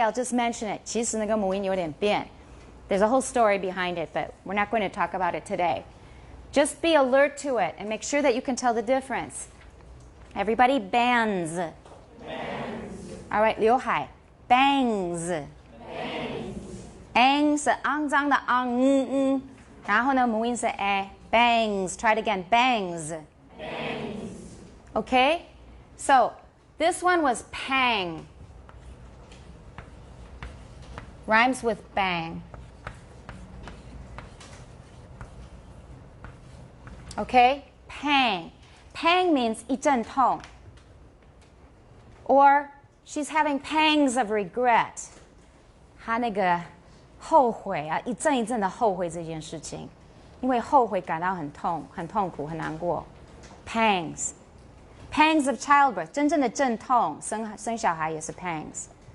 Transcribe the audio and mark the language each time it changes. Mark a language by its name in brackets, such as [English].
[English] I'll just mention it. [Chinese] 其实那个母音有点变. [English] There's a whole story behind it, but we're not going to talk about it today. Just be alert to it and make sure that you can tell the difference. Everybody, bands. Bands. All right, [Chinese] 刘海 [English] bangs. Bangs. [Chinese] Ang 是肮脏的 ang, 然后呢母音是 a. [English] Bangs. Try it again. Bangs. Bangs. Okay? So, this one was pang. Rhymes with bang. Okay? Pang. Pang means [Chinese] 一阵痛. [English] Or she's having pangs of regret. [Chinese] 她那个后悔啊，一阵一阵的后悔这件事情，因为后悔感到很痛、很痛苦、很难过。 [English] Pangs. Pangs of childbirth. [Chinese] 真正的阵痛，生小孩也是 pangs.